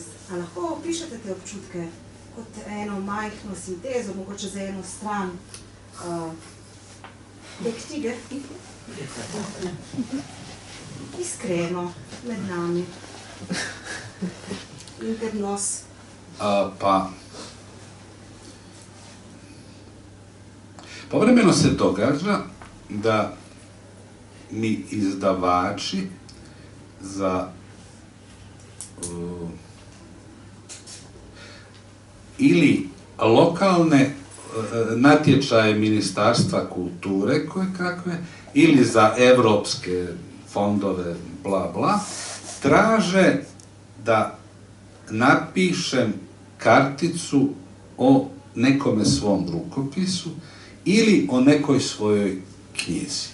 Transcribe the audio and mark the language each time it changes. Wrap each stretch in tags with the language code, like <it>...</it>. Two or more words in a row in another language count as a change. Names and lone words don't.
<sl>A lahko opišete te občutke kot eno majhno sintezo, mogoče za eno stran te knjige? Iskreno, med nami.</sl> <la>Internos.</la> <hr>Pa povremeno se događa da mi izdavači za ili lokalne natječaje Ministarstva kulture koje kakve, ili za evropske fondove, bla bla, traže da napišem karticu o nekome svom rukopisu ili o nekoj svojoj knjizi.</hr>